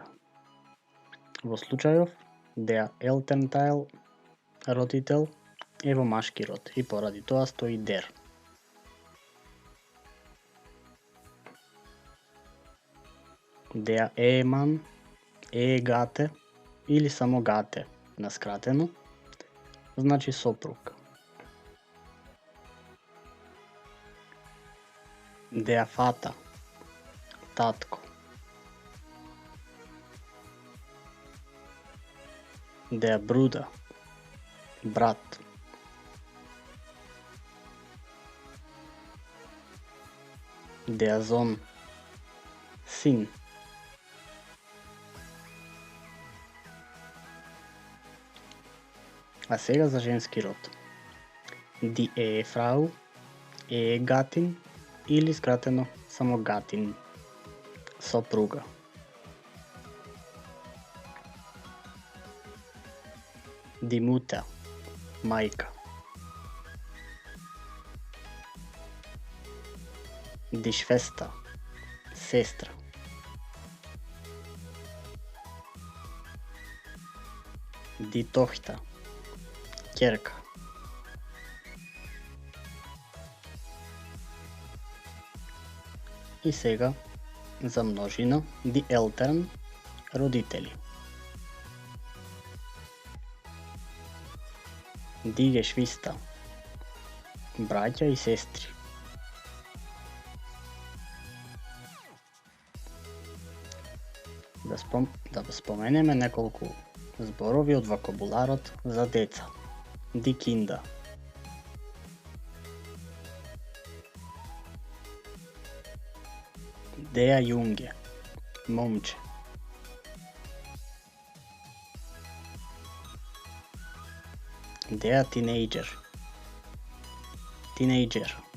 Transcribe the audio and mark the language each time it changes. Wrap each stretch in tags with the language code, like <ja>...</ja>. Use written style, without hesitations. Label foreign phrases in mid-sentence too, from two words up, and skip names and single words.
<mk>Во случајов</mk> <de>der Elternteil,</de> <mk>родител, е во машки род и поради тоа стои der.</mk> <de>Der Ehemann, Ehegate</de> <mk>или само гате на скратено, значи сопруг.</mk> <de>Der Vater, татко. Der Bruder, брат. Der Sohn,</de> <mk>син. А сега за женски род.</mk> <de>Die Ehefrau, Ehegattin</de> <mk>или скратено само Gattin, сопруга.</mk> <de>Die Mutter, мајка. Die Schwester, сестра. Die Tochter,</de> <mk>ќерка. И сега за множина</mk> <de>die Eltern,</de> <mk>родители.</mk> <de>Die Geschwister,</de> <mk>браќа и сестри. Да споменеме неколку зборови од вокабуларот за деца.</mk> <de>Die Kinder. Der Junge, момче. Der Teenager, teenager.</de>